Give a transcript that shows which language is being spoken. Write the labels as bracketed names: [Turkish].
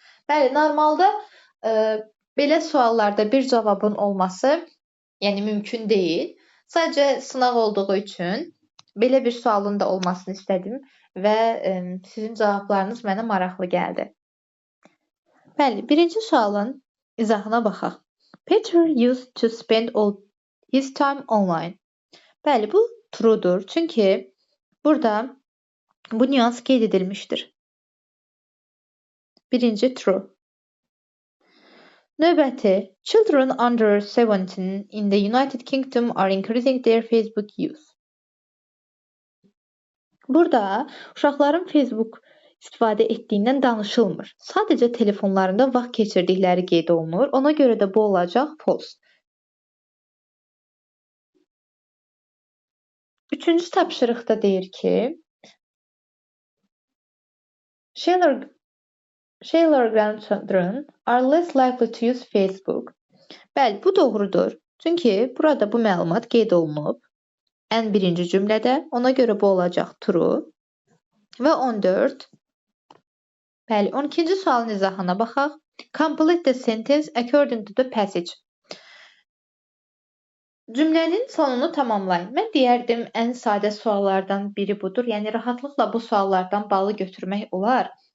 [Azerbaijani] Bəli, normalda belə suallarda bir cavabın olması, yəni mümkün deyil. Sadəcə sınaq olduğu üçün belə bir sualın da olmasını istədim və sizin cavablarınız mənə maraqlı gəldi. Bəli, birinci sualın izahına baxaq. [English] Peter used to spend all his time online. [Azerbaijani] Bəli, bu true'dur. Çünki burada bu nüans qeyd edilmişdir. Birinci true. [English] Növbəti, children under 17 in the United Kingdom are increasing their Facebook use. [Azerbaijani] Burada uşaqların Facebook istifadə etdiyindən danışılmır. Sadəcə telefonlarında vaxt keçirdikləri qeyd olunur. Ona görə də bu olacaq false. Üçüncü tapşırıqda deyir ki, [English] Shaler grandchildren are less likely to use Facebook. [Azerbaijani] Bəli, bu doğrudur. Çünki burada bu məlumat qeyd olunub. Ən birinci cümlədə. Ona görə bu olacaq true. Və 14. Bəli, 12-ci sualın izahına baxaq. [English] Complete the sentence according to the passage. [Azerbaijani] Cümlənin sonunu tamamlayın. Mən deyərdim, ən sadə suallardan biri budur. Yəni, rahatlıqla bu suallardan balı götürmək olar.